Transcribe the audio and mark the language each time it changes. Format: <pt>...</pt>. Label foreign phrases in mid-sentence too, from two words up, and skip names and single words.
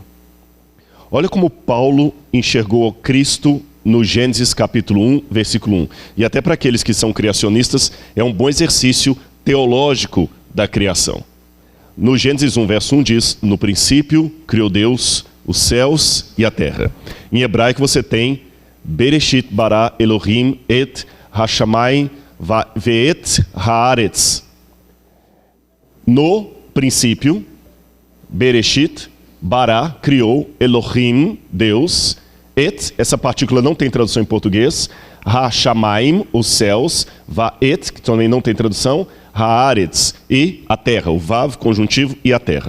<pt>Olha como Paulo enxergou Cristo no Gênesis capítulo 1, versículo 1. E até para aqueles que são criacionistas, é um bom exercício teológico da criação. No Gênesis 1, verso 1 diz, no princípio criou Deus os céus e a terra. Em hebraico você tem</pt> <he>בראשית ברא אלהים את השמים ואת הארץ.</he> <pt>No princípio,</pt> <he>בראשית, ברא,</he> <pt>criou, Elohim, Deus, et, essa partícula não tem tradução em português, ha-shamayim, os céus, va-et, que também não tem tradução, ha-aretz, e a terra, o vav, conjuntivo, e a terra.</pt>